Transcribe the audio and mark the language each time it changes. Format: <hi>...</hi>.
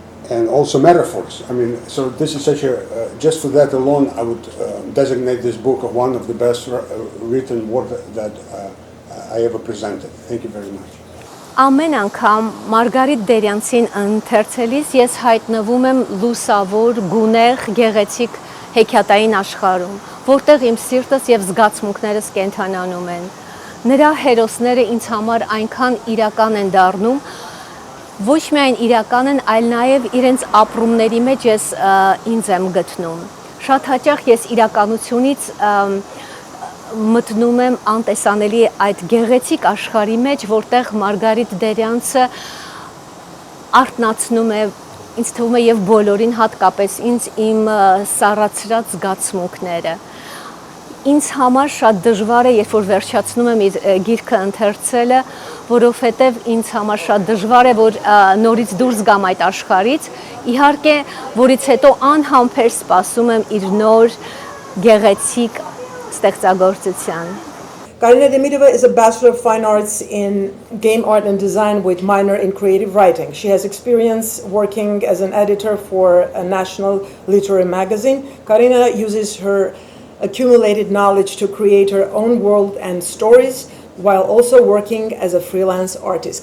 <en>And also metaphors. I mean, so this is such a, just for that alone, I would designate this book as one of the best written work that I ever presented. Thank you very much.</en> <hy>Ամեն անգամ Մարգարիտ Դերյանցին ընթերցելիս ես հայտնվում եմ լուսավոր, գունեղ, գեղեցիկ հեքիաթային աշխարհում, որտեղ իմ սիրտս եւ զգացմունքներս կենթանանում են։ նրա հերոսները ինձ համար այնքան իրական են դառնում, ոչ միայն իրական են, այլ նաև իրենց ապրումների մեջ ես ինձ եմ գտնում։ Շատ հաճախ ես իրականությունից մտնում եմ անտեսանելի այդ գեղեցիկ աշխարհի մեջ, որտեղ Մարգարիտ Դերյանցը արթնացնում է, ինձ թվում է եւ բոլորին, հատկապես ինձ, իմ սառացրած զգացմունքները։ Ինձ համար շատ դժվար է, երբ որ վերջացնում եմ իր գիրքը ընթերցելը, որովհետև ինձ համար շատ դժվար է, որ նորից դուրս գամ այդ աշխարհից, իհարկե, որից հետո անհամբեր սպասում եմ իր նոր գեղեցիկ ստեղծագործության։</hy> <en>Karina Demirova is a Bachelor of Fine Arts in Game Art and Design with minor in Creative Writing. She has experience working as an editor for a national literary magazine. Karina uses her accumulated knowledge to create her own world and stories while also working as a freelance artist.</en>